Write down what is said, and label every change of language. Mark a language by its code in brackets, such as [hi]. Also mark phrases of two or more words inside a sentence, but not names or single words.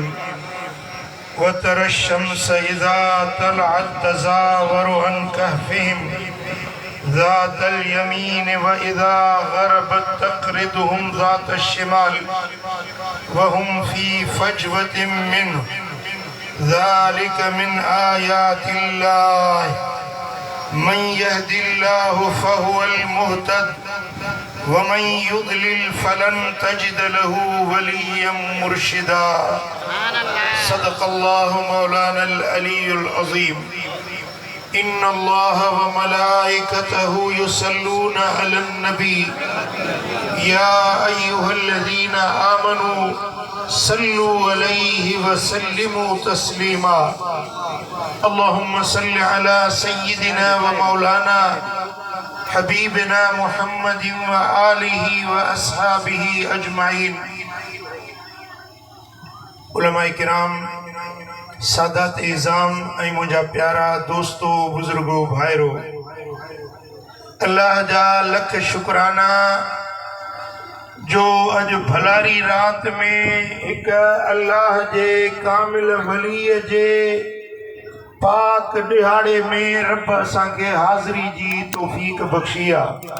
[ar] وترى الشمس إذا طلعت تزاور عن كهفهم ذات اليمين وإذا غربت تقرضهم ذات الشمال وهم في فجوة منه ذلك من آيات الله من يهد الله فهو المهتد ومن يضلل فلن تجد له وليا مرشدا. صدق الله مولانا العلي العظيم. إن الله وملائكته يصلون على النبي يا أيها الذين آمنوا صلوا عليه وسلموا تسليما. اللهم صل على سيدنا ومولانا حبيبنا محمد وآله وأصحابه أجمعين. [sd] उलमाए किराम, सादात इज़ाम ऐं मुंहिंजा प्यारा दोस्तो बुजुर्गो भाइरो, अल्लाह जा लख शुक्राना जो अज भलारी रात में एक अल्लाह जे कामिल वलीअ जे पाक दिहाड़े में रब असांखे हाज़िरी जी तौफ़ीक़ बख़्शी आहे।